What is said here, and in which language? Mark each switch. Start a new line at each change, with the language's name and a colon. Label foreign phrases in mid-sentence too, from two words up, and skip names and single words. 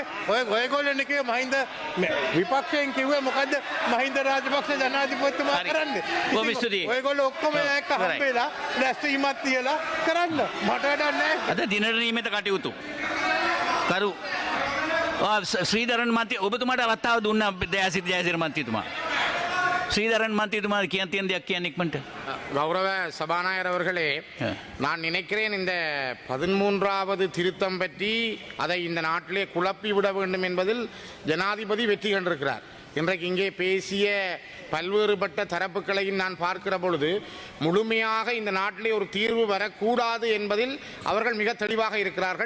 Sinhala: ඔයගොල්ලෝනේ කිව්වේ මහින්ද විපක්ෂයෙන් කිව්වේ මොකද්ද මහින්ද රාජපක්ෂ ජනාධිපතිතුමා කරන්නේ. ඔයගොල්ලෝ ඔක්කොම එක්ක හම්බෙලා දැස්වීමක් තියලා කරන්න. මට වැඩක් නැහැ. අද දිනට නියමිත කටයුතු. කරු ශ්‍රීධරන් මන්ත්‍රී ඔබතුමාට අවස්ථාව දුන්නා ජයසිරි මන්ත්‍රීතුමා. ஸ்ரீதரன் மந்திரிமார் කියන්න දෙයක් කියන්න ඉක්මනට.
Tamil: கௌரவ சபாநாயகர் அவர்களே, நான் நினைக்கிறேன் இந்த 13வது திருத்தம் பற்றி அதை இந்த நாட்டிலே குழப்பி விட வேண்டும் என்பதில் ஜனாதிபதி வெற்றி கண்டிருக்கிறார். இன்றைக்கு இங்கே பேசிய பல்வேறுபட்ட தரப்புகளையும் நான் பார்க்கிற பொழுது முழுமையாக இந்த நாட்டிலே ஒரு தீர்வு வரக்கூடாது என்பதில் அவர்கள் மிக தெளிவாக இருக்கிறார்கள்.